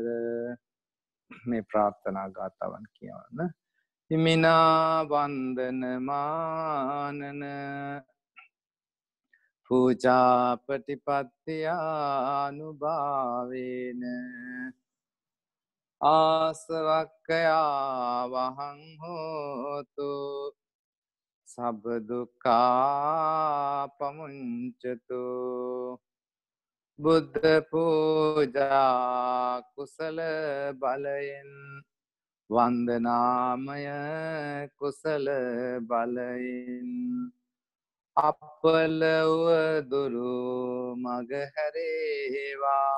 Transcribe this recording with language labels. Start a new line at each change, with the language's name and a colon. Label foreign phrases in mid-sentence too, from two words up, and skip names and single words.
Sinhala: මේ ප්‍රාර්ථනා ගාථාවන් කියවන්න.
Pali: හිමිනා වන්දන මානන පූජා ප්‍රතිපත්තියානුභාවේන ආසවක්ඛයා වහං හෝතු සබ්බ දුක්ඛා පමුඤ්චතු.
Sinhala: බුද්ධ පූජා කුසල බලයෙන් වන්දනාමය කුසල බලයෙන් අපලව දුරු මගහැරේවා.